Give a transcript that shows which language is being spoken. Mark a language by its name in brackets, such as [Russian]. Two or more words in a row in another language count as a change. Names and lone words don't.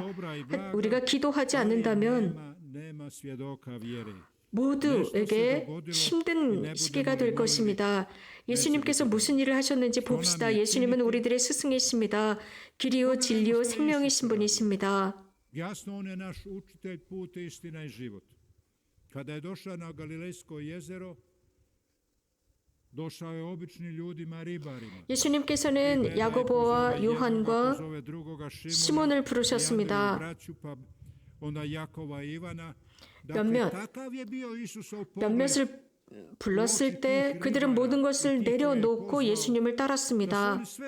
[Korean] 우리가 기도하지 않는다면 모두에게 힘든 시기가 될 것입니다. 예수님께서 무슨 일을 하셨는지 봅시다. 예수님은 우리들의 스승이십니다. 길이요 진리요 생명이신 분이십니다. [Croatian] Jasno, on je naš učitelj, put, istina i život. Kada je došao na Galilejsko jezero, došao je običnim ljudima, ribarima. [Korean] 예수님께서는 야고보와 요한과 시몬을 부르셨습니다. 몇몇을 불렀을 때 그들은 모든 것을 내려놓고 예수님을 따랐습니다.